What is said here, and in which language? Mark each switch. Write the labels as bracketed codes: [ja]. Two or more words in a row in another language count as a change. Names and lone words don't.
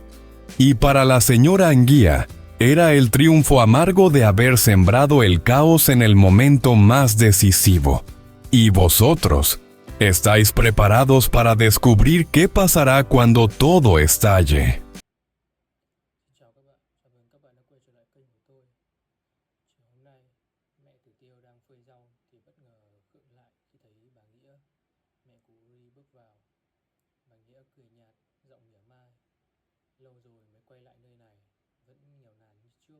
[es] Y para la señora Anguía, era el triunfo amargo de haber sembrado el caos en el momento más decisivo. ¿Y vosotros? ¿Estáis preparados para descubrir qué pasará cuando todo estalle? [vi] Chào các bạn, chào mừng các bạn đã quay trở lại kênh của tôi. Chiều hôm nay, mẹ Tử Tiêu đang phơi rau thì bất ngờ khựng lại khi thấy bà Nghĩa, mẹ của Uri bước vào. Bà Nghĩa cười nhạt, giọng mỉa mai. Lâu rồi mới quay lại nơi này, vẫn nghèo nàn như trước.